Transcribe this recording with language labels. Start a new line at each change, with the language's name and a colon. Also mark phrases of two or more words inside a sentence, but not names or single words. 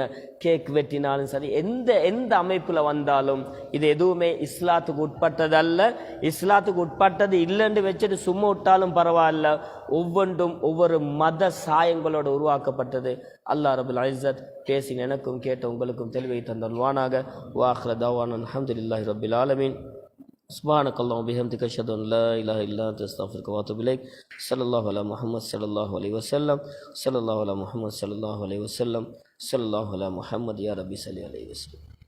Tamil: கேக் வெட்டினாலும் சரி, எந்த அமைப்பில் வந்தாலும் இது எதுவுமே இஸ்லாத்துக்கு உட்பட்டதல்ல. இஸ்லாத்துக்கு உட்பட்டது இல்லைன்னு வச்சுட்டு சும்மா விட்டாலும் பரவாயில்ல. ஒவ்வொன்றும் ஒவ்வொரு மத சாயங்களோடு உருவாக்கப்பட்டது. அல்லாஹ்
Arabic: رب العزة
Tamil: பேசின எனக்கும் கேட்ட உங்களுக்கும் தெளிவை தந்தல்வானாக.
Arabic: وآخر دعوانا الحمد لله رب العالمين. سبحانك اللهم وبحمدك اشهد ان لا اله الا انت استغفرك واتوب اليك. صلى الله على محمد صلى الله عليه وسلم. صلى الله على محمد صلى الله عليه وسلم. صلى الله على محمد. يا ربي صل عليه وسلم.